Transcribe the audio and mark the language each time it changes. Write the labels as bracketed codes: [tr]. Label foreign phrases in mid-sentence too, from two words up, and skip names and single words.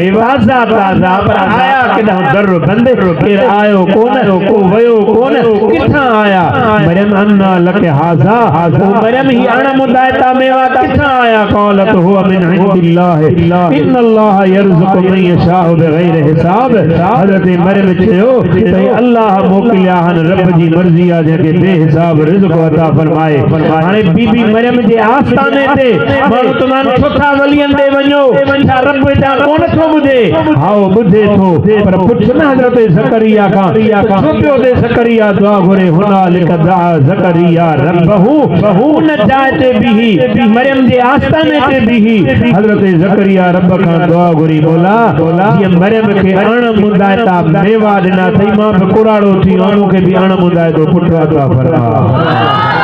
[sd] ताज़ा पर आया किथां दर बंद केरु आयो कोन को वयो कोन किथां आया [ar] مريم أنى لك هذا [sd] मरियम ही अण मुंदाइता मेवा किथां आया [ar] قالت هو من عند الله إن الله يرزق من يشاء بغير حساب [sd] हज़रत मरियम चयो त अल्लाह मोकिलिया हन रब जी मर्ज़ी आहे जंहिंखे बेहिसाब रिज़्क़ अता फरमाए हाणे बीबी मरियम जे आस्थाने ते माण्हू तमामु सुठा वलियनि ॾे वञो छा रब हितां कोन थो ॿुधे हाओ ॿुधे थो पर पुछ न हज़रत ज़करिया खां छो पियो ॾे ज़करिया दुआ घुरे [ar] هنالك دعا زكريا ربه [sd] उन जाइ ते बीही मरियम जे आस्थाने ते बीही हज़रत ज़करिया रब खां दुआ घुरी बोला जीअं मरियम खे अण मुंदाइता मेवा ॾिना अथई मां बि कुराड़ो थी मूंखे बि अण मुंदाइतो पुटु अता फरमा